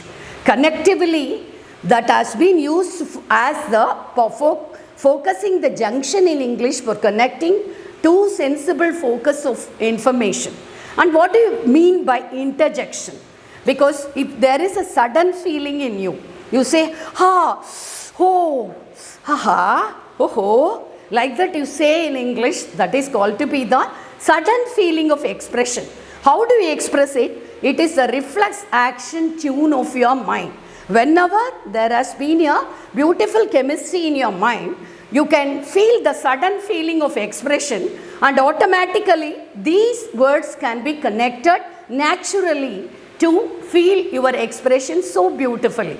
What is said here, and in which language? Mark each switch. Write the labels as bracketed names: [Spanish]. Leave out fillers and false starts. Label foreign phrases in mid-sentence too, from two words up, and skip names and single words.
[English] Connectively, that has been used as the focusing the junction in English for connecting two sensible focus of information. And what do you mean by interjection? Because if there is a sudden feeling in you, you say, ha, ho, ha, ha, ho, ho, like that you say in English, that is called to be the sudden feeling of expression. How do you express it? It is a reflex action tune of your mind. Whenever there has been a beautiful chemistry in your mind, you can feel the sudden feeling of expression and automatically these words can be connected naturally to feel your expression so beautifully.